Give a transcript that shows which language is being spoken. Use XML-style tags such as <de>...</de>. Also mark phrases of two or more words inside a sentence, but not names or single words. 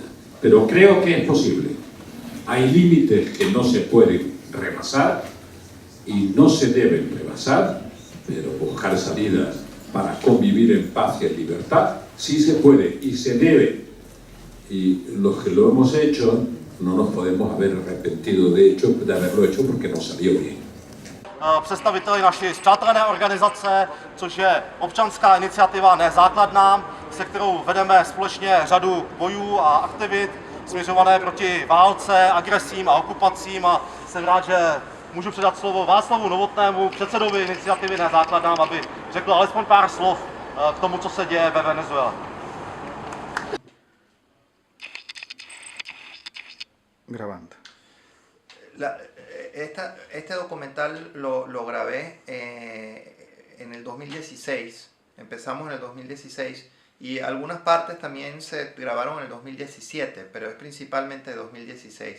<es>Pero creo que es posible. Hay límites que no se pueden rebasar y no se deben rebasar, pero buscar salidas para convivir en paz y en libertad sí se puede y se debe. Y los que lo hemos hecho no nos podemos haber arrepentido de haberlo hecho porque nos salió bien.</es> <cs>Představiteli naší spřátelené organizace, což je občanská iniciativa Nezákladná, se kterou vedeme společně řadu bojů a aktivit směřované proti válce, agresím a okupacím, a jsem rád, že můžu předat slovo Václavu Novotnému, předsedovi iniciativy Nezákladná, aby řekl alespoň pár slov k tomu, co se děje ve Venezuele.</cs> <es>Grabando. Este documental lo grabé en el 2016, empezamos en el 2016 y algunas partes también se grabaron en el 2017, pero es principalmente de 2016.</es>